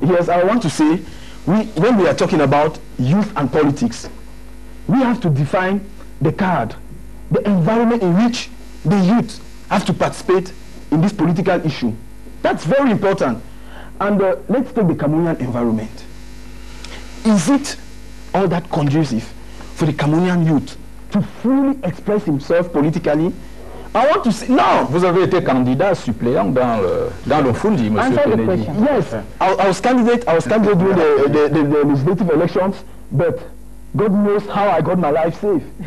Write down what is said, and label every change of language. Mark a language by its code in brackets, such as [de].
[en] Yes, I want to say, when we are talking about youth and politics, we have to define the card, the environment in which the youth have to participate in this political issue. That's very important. And let's take the Cameroonian environment. Is it all that conducive for the Cameroonian youth to fully express himself politically? I want to say, no. [fr] Vous avez été candidat suppléant dans le Fundi, Monsieur Kennedy. [en] Yes, I was candidate during the legislative elections, but God knows how I got my life safe.